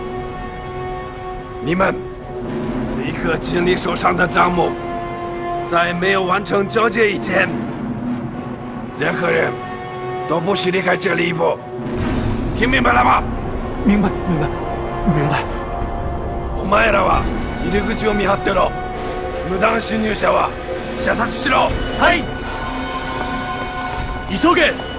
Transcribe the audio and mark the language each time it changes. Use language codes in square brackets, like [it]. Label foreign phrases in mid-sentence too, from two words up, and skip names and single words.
[zh] 你们立刻清理手上的账目，在没有完成交接以前，任何人都不许离开这里一步。听明白了吗？明白，明白，明白。 [ja] お前らは入り口を見張ってろ。無断侵入者は射殺しろ。はい。急げ。